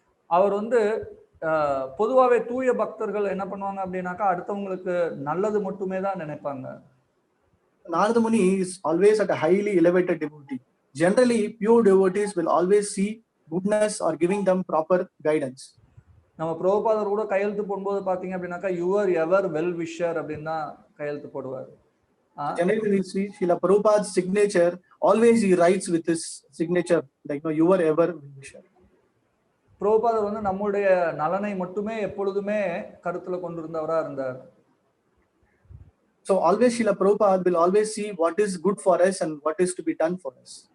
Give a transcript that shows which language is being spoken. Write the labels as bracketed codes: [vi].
[ta] அவர் வந்து பொதுவாகவே தூய பக்தர்கள் என்ன பண்ணுவாங்க அப்படின்னாக்கா அடுத்தவங்களுக்கு நல்லது மட்டுமே தான் நினைப்பாங்க. [en] Narada Muni is always at a highly elevated devotee. Generally, pure devotees will always see goodness or giving them proper guidance. [ta] நம்ம பிரபுபாதர் கூட கையெழுத்து போடும்போது பாத்தீங்க அப்படின்னாக்கா [en] your ever well wisher [ta] அப்படின்னு தான் கையெழுத்து போடுவார். [en] Generally, we see Srila Prabhupada's signature, always he writes with his signature, like, no, you are ever well-wisher. [ta] பிரபுபாதர் வந்து நம்முடைய நலனை மட்டுமே எப்பொழுதுமே கருத்துல கொண்டிருந்தவரா இருந்தார். [en] So always Srila Prabhupada will always see what is good for us and what is to be done for us.